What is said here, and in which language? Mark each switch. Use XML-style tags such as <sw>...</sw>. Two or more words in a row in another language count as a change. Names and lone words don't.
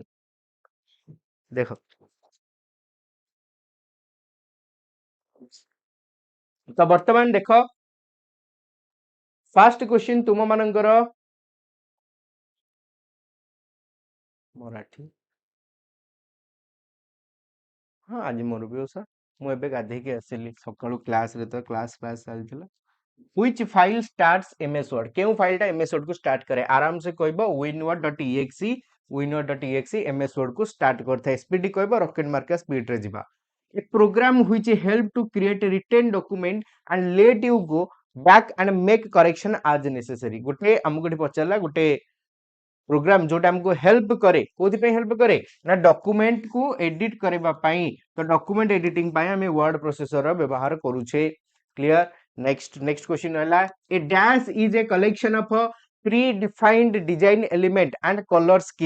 <or>ଦେଖ, ତ ବର୍ତ୍ତମାନ ଦେଖ,</or> <en>first question</en> <or>ତୁମ ମାନଙ୍କର ମରାठी। ହଁ, ଆଜି ମୋର ବି ଓଷା। ମୁଁ ଏବେ ଗାଧେଇକି ଆସିଲି ସକାଳୁ କ୍ଲାସରେ, ତ କ୍ଲାସ ଚାଲିଥିଲା।</or> <en>Which file starts MS Word?</en> <or>କେଉଁ ଫାଇଲଟା MS Word କୁ ଷ୍ଟାର୍ଟ କରେ?</or> <hi>आराम से</hi> <or>କହିବ winword.exe। winword.exe MS Word କୁ ଷ୍ଟାର୍ଟ କରିଥାଏ। ସ୍ପିଡ କହିବ, ରକେଟ ମାର୍କା ସ୍ପିଡ ରେ ଯିବା।</or> <en>A program which help to create a written document and let you go back and make correction as necessary।</en> <or>ଗୋଟେ ଆମକୁ ଏଠି ପଚାରିଲା ଗୋଟେ ପ୍ରୋଗ୍ରାମ ଯୋଉଟା ଆମକୁ ହେଲ୍ପ କରେ। କୋଉଥିପାଇଁ ହେଲ୍ପ କରେ? ନା ଡକୁମେଣ୍ଟ କୁ ଏଡିଟ କରିବା ପାଇଁ। ତ</or> <en>document editing</en> <or>ପାଇଁ ଆମେ</or> <en>word processor</en> <or>ବ୍ୟବହାର କରୁଛେ।</or> <en>Clear? Next question ହେଲା, A dash is a collection of pre defined design element and color scheme.</en>